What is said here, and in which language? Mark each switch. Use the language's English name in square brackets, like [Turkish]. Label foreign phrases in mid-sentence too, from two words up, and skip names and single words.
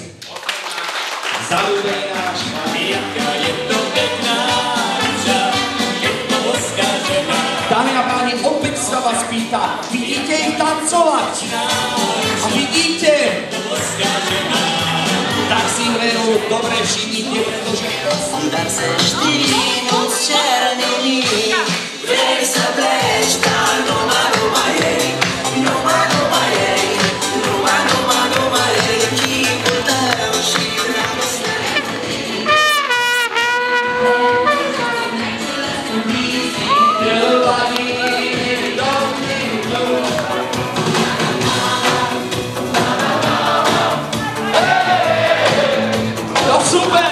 [Slovak] Zaľúbený náš Marianka, je to pekná duša, keď to boská žena. Dámy a páni, opäť sa vás pýta, vidíte ich tancovať? A vidíte? Tak si veru dobre všimnite, pretože [Romanian] Dar se știi, nu-ți cer nimic. Vrei să pleci, dar numai ei. Numai ei. Numai ei. Chipul tău și dragostea. [Slovak] No super!